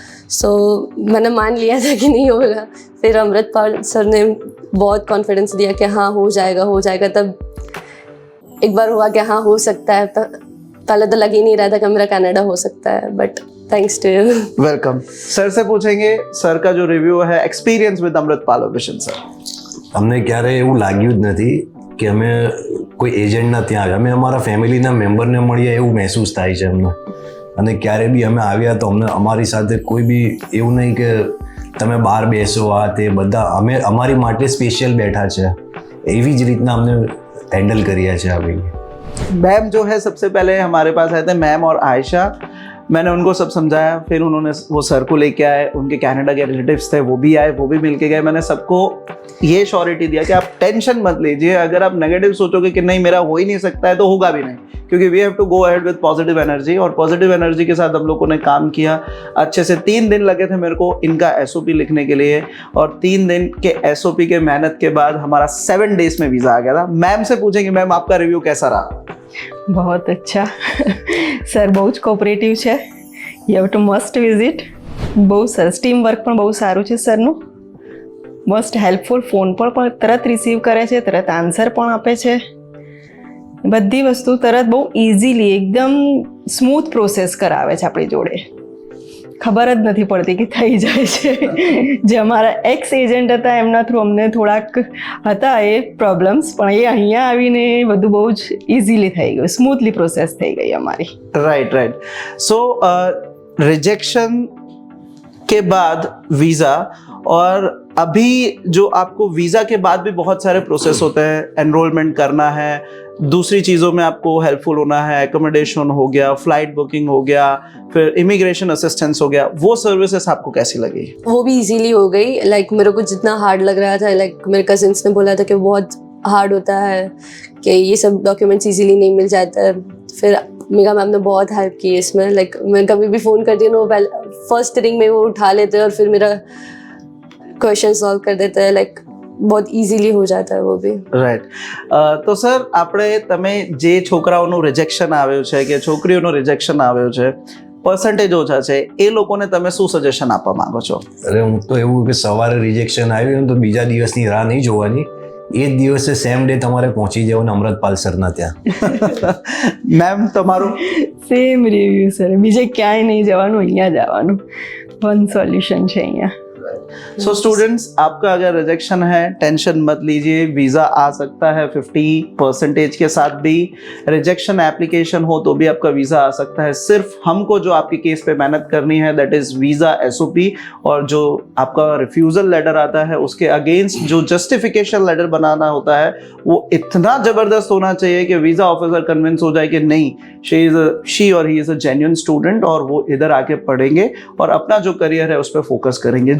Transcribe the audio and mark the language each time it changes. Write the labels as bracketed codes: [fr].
[hi] सो मैंने मान लिया था कि नहीं होगा। फिर अमृतपाल सर ने बहुत कॉन्फिडेंस दिया कि हाँ हो जाएगा। तब एक बार हुआ कि हाँ हो सकता है। पहले तो लग ही नहीं रहा था कि मेरा कनाडा हो सकता है, [en] But thanks to you. [hi] Welcome. Sir से पूछेंगे, सर का जो रिव्यू है, [en] Experience with Amritpal Vision. [hi] Sir, [gu] અમને ક્યારે એવું લાગ્યું જ નથી કે અમે કોઈ એજન્ટના ત્યાં આવ્યા, અમે અમારા ફેમિલીના મેમ્બરને મળીએ એવું મહેસૂસ થાય છે અમને। અને ક્યારે બી અમે આવ્યા તો અમને અમારી સાથે કોઈ બી એવું નહીં કે તમે બહાર બેસો આ તે, બધા અમે અમારી માટે સ્પેશિયલ બેઠા છે, એવી જ રીતના અમને હેન્ડલ કર્યા છે આ ભાઈ। [hi] मैम जो है सबसे पहले हमारे पास आए थे, मैम और आयशा। मैंने उनको सब समझाया, फिर उन्होंने वो सर को लेके आए, उनके कनाडा के रिलेटिव्स थे वो भी आए, वो भी मिल के गए। मैंने सबको ये श्योरिटी दिया कि आप टेंशन मत लीजिए। अगर आप नेगेटिव सोचोगे कि नहीं मेरा हो ही नहीं सकता है तो होगा भी नहीं, क्योंकि [en] We have to go ahead with positive energy. [hi] और पॉजिटिव एनर्जी के साथ हम लोगों ने काम किया अच्छे से। 3 दिन लगे थे मेरे को इनका एसओपी लिखने के लिए, और 3 दिन के एसओपी के मेहनत के बाद हमारा 7 डेज में वीज़ा आ गया था। मैम से पूछेंगे, मैम आपका रिव्यू कैसा रहा? बहुत अच्छा। सर बहुत कोऑपरेटिव [gu] છે, [en] You have to must visit. [gu] બહુ સરસ ટીમ વર્ક પણ બહુ સારું છે સરનું, [en] Must helpful. [gu] ફોન પર પણ તરત રિસીવ કરે છે, તરત આન્સર પણ આપે છે, બધી વસ્તુ તરત બહુ ઇઝીલી એકદમ સ્મૂથ પ્રોસેસ કરાવે છે આપણી જોડે। ખબર જ નથી પડતી કે થઈ જાય છે। જે અમારા એક્સ એજન્ટ હતા એમના થ્રુ અમને થોડાક હતા એ પ્રોબ્લેમ્સ, પણ એ અહીંયા આવીને બધું બહુ જ ઇઝીલી થઈ ગયું, સ્મૂથલી પ્રોસેસ થઈ ગઈ અમારી। [hi] राइट। सो रिजेक्शन के बाद वीज़ा, और अभी जो आपको वीज़ा के बाद भी बहुत सारे प्रोसेस होते हैं। एनरोलमेंट करना है, दूसरी चीज़ों में आपको हेल्पफुल होना है, एकोमोडेशन हो गया, फ्लाइट बुकिंग हो गया, फिर इमिग्रेशन असिस्टेंस हो गया। वो सर्विसेज आपको कैसी लगी? वो भी इजीली हो गई। लाइक मेरे को जितना हार्ड लग रहा था, लाइक मेरे कजिन्स ने बोला था कि बहुत हार्ड होता है, कि ये सब डॉक्यूमेंट्स इजीली नहीं मिल जाता है। फिर मेगा मैम ने बहुत हेल्प की इसमें। लाइक मैं कभी भी फ़ोन करती हूँ, वो फर्स्ट रिंग में वो उठा लेते हैं और फिर मेरा क्वेश्चन सॉल्व कर देते हैं। लाइक बहुत इजीली हो जाता है वो भी। [gu] રાઈટ। તો સર, આપણે તમે જે છોકરાઓનું રિજેક્શન આવ્યું છે કે છોકરીઓનું રિજેક્શન આવ્યું છે, પર્સન્ટેજ ઓછા છે, એ લોકોને તમે શું સજેશન આપવા માંગો છો? અરે હું તો એવું કે સવારે રિજેક્શન આવ્યું તો બીજા દિવસની રાહ નહીં જોવાની, એ જ દિવસે સેમ ડે તમારે પહોંચી જવાનું અમૃતપાલ સરના ત્યાં। મેમ તમારું? સેમ રિવ્યુ સર, બીજે ક્યાંય નહીં જવાનું, અહીંયા જવાનું। વન સોલ્યુશન છે અહીંયા। [hi] सो स्टूडेंट्स, आपका अगर रिजेक्शन है टेंशन मत लीजिए, वीज़ा आ सकता है 50% के साथ भी। रिजेक्शन एप्लीकेशन हो तो भी आपका वीज़ा आ सकता है। सिर्फ हमको जो आपके केस पे मेहनत करनी है [en] that is visa SOP, [hi] और जो आपका रिफ्यूज़ल लेटर आता है उसके अगेंस्ट जो जस्टिफिकेशन लेटर बनाना होता है वो इतना ज़बरदस्त होना चाहिए कि वीज़ा ऑफिसर कन्विंस हो जाए कि नहीं, [en] she और ही is a genuine student, [hi] और वो इधर आके पढ़ेंगे और अपना जो करियर है उस पर फोकस करेंगे।